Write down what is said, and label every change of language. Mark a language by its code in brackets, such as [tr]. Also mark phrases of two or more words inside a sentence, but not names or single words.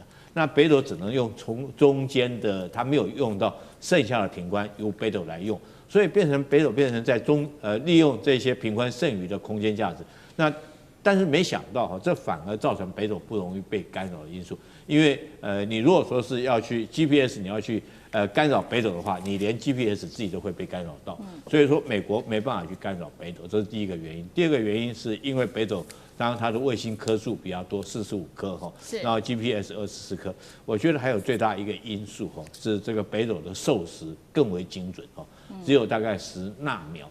[zh] 那北斗只能用從中間的，他沒有用到剩下的頻寬，由北斗來用，所以北斗變成在利用這些頻寬剩餘的空間價值。那但是沒想到這反而造成北斗不容易被干擾的因素，因為你如果說是要去 GPS， 你要去干擾北斗的話，你連 GPS 自己都會被干擾到，所以說美國沒辦法去干擾北斗，這是第一個原因。第二個原因是因為北斗當然它的衛星顆數比較多，45顆哈，然後 GPS 24顆。我覺得還有最大一個因素哈，是這個北斗的授時更為精準哈，只有大概10納秒。